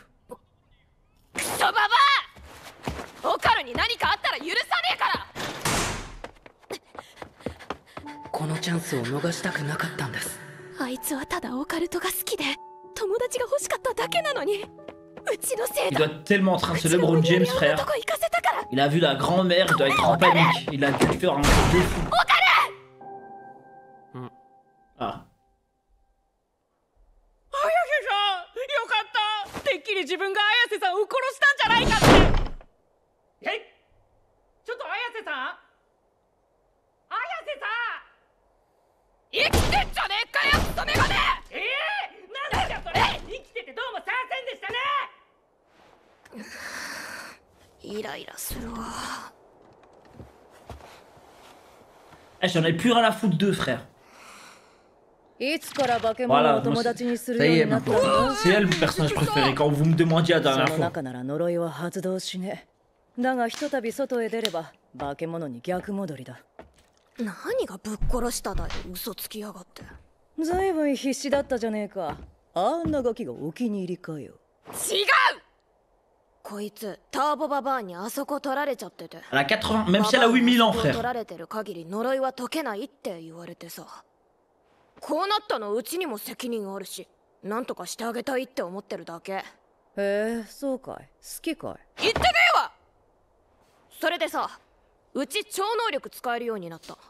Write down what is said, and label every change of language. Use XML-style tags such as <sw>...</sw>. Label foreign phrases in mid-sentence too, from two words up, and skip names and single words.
<ja>クソババア！オカルに何かあったら許さねえから！このチャンスを逃したくなかったんです。あいつはただオカルトが好きで友達が欲しかっただけなのに、うちのせい</ja> <fr>Il</fr> <ja>だ。</ja> <fr>doit tellement être un LeBron James, frère. Il a vu la grand-mère, il doit être en panique. Il a dû faire un truc de fou. Ah.</fr> <ja>よかった。てっきり自分が綾瀬さんを殺したんじゃないかって。え？ちょっと綾瀬さん？綾瀬さん！生きてんじゃねえかよクソメガネ！なんだよそれ！生きててどうも参戦でしたね。イライラするわ。</ja> <fr>Eh, j'en ai plus rien à foutre d'eux, frère.</fr> <ja>いつから化け物を友達にするようになったの？</ja> <fr>C'est elle le personnage préféré quand vous me demandiez la</fr> <ja>そ</ja> <fr>dernière</fr> <ja>の</ja> <fr>fois.</fr> <ja>中なら呪いは発動しねえ。だがひとたび外へ出れば化け物に逆戻りだ。何がぶっ殺しただよ、嘘つきやがって。ずいぶん必死だったじゃねえか。あんなガキがお気に入りかよ。違う！こいつターボババアにあそこ取られちゃってて。</ja> <fr>Elle a 80, même si elle a 8000 ans,</fr> <ja>取</ja> <fr>frère.</fr> <ja>られてる限り呪いは解けないって言われてさ。こうなったのうちにも責任あるし、なんとかしてあげたいって思ってるだけ。へえ、そうかい。好きかい。言ってねえわ！それでさ、うち超能力使えるようになった。</ja>